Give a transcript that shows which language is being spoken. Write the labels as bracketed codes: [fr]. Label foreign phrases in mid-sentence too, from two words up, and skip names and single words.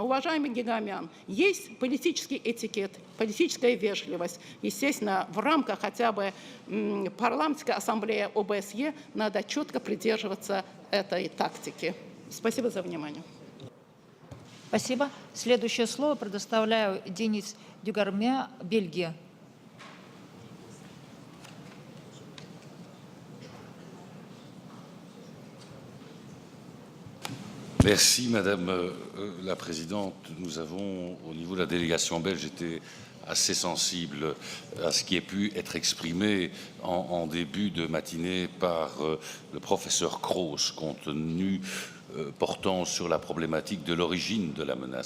[ru] Уважаемый Гигамян, есть политический этикет, политическая вежливость. Естественно, в рамках хотя бы парламентской ассамблеи ОБСЕ надо четко придерживаться этой тактики. Спасибо за внимание. Спасибо. Следующее слово предоставляю Денис Дюгарме, Бельгия. [fr] Merci Madame la Présidente. Nous avons, au niveau de la délégation belge, été assez sensible à ce qui a pu être exprimé en début de matinée par le professeur Kraus, compte tenu portant sur la problématique de l'origine de la menace.